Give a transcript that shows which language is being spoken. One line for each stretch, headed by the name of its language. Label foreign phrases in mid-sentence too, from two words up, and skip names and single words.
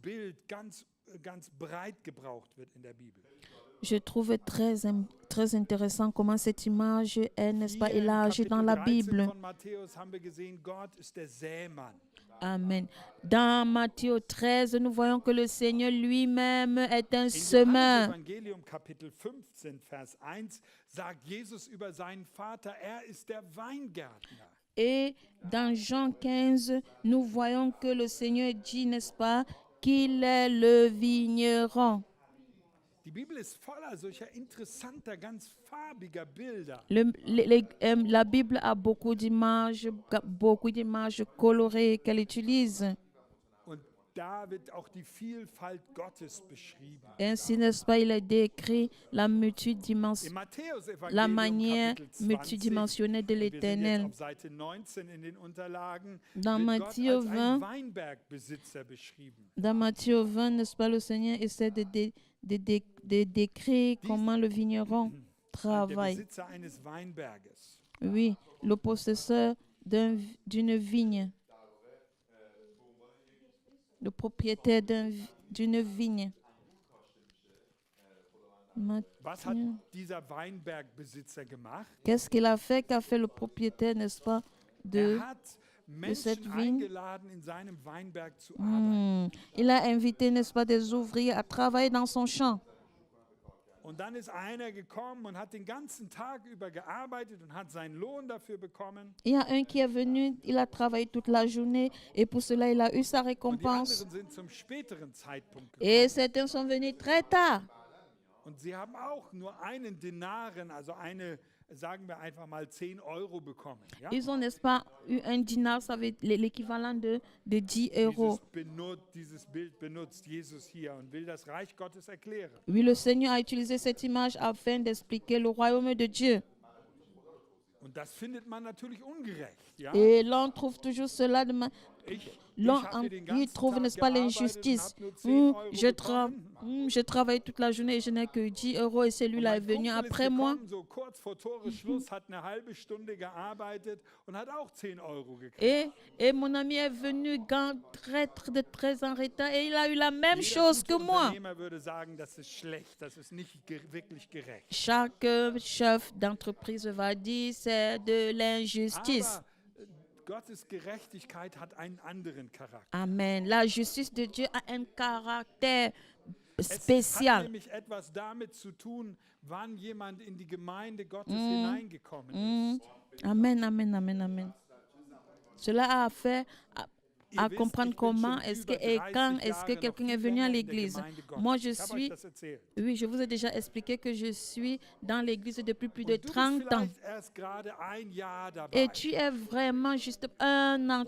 French: Je trouve très intéressant comment cette image est, n'est-ce pas, élargie dans la Bible. Amen. Dans Matthieu 13, nous voyons que le Seigneur lui-même est un semeur.
German: Evangelium Kapitel 15 Vers 1 sagt Jesus über seinen Vater, ist der Weingärtner.
French: Et dans Jean 15, nous voyons que le Seigneur dit, n'est-ce pas, qu'il est le vigneron.
German: Die Bibel ist voller solcher interessanter, ganz farbiger Bilder.
French: La Bible a beaucoup d'images colorées qu'elle utilise.
German: Und da wird auch die Vielfalt Gottes beschrieben.
French: Ainsi, n'est-ce pas, il est décrit la manière multidimensionnelle de l'Éternel. Dans Matthieu 20, n'est-ce pas, le Seigneur essaie de décrire comment le vigneron travaille. Oui, le possesseur d'une vigne. Le propriétaire d'une vigne.
German: Was hat dieser Weinbergbesitzer gemacht?
French: Qu'est-ce qu'il a fait, qu'a fait le propriétaire, n'est-ce pas, de cette vigne?
German: Eingeladen, in seinem Weinberg zu arbeiten.
French: Il a invité, n'est-ce pas, des ouvriers à travailler dans son champ.
German: Und dann ist einer gekommen und hat den ganzen Tag über gearbeitet und hat seinen Lohn dafür bekommen.
French: Il y a un qui est venu, il a travaillé toute la journée et pour cela il a eu sa
German: Und die
French: récompense.
German: anderen sind zum späteren Zeitpunkt gekommen.
French: Et certains sont venus très tard.
German: Und sie haben auch nur einen Denaren, also sagen wir einfach mal 10 Euro bekommen. Ja?
French: Ils ont, n'est-ce pas, eu un dinar, ça veut l'équivalent de 10 euros.
German: Dieses Bild benutzt Jesus hier und will das Reich Gottes erklären.
French: Oui, le Seigneur a utilisé cette image afin d'expliquer le royaume de Dieu.
German: Und das findet man natürlich ungerecht. Ja?
French: Et l'on trouve toujours cela de
German: Ich
French: il trouve, n'est-ce pas, l'injustice. Je travaille toute la journée et je n'ai que 10 euros et celui-là est venu après moi.
German: So kurz vor Toresschluss, hat eine halbe Stunde gearbeitet und hat auch 10 Euro gekriegt.
French: Et mon ami est venu très en retard et il a eu la même chose que moi.
German: Unternehmer würde sagen, das ist schlecht, das ist nicht wirklich gerecht.
French: Chaque chef d'entreprise va dire c'est de l'injustice.
German: Aber Gottes Gerechtigkeit hat einen anderen Charakter. Amen.
French: La justice de Dieu a un caractère
German: Es hat
French: spécial.
German: nämlich etwas damit zu tun, wann jemand in die Gemeinde Gottes hineingekommen ist. Amen, amen, amen, amen.
French: Cela a affaire à comprendre comment est-ce que et quand est-ce que quelqu'un est venu à l'église. Moi, je vous ai déjà expliqué que je suis dans l'église depuis plus de 30 ans. Et tu es vraiment juste 1 an.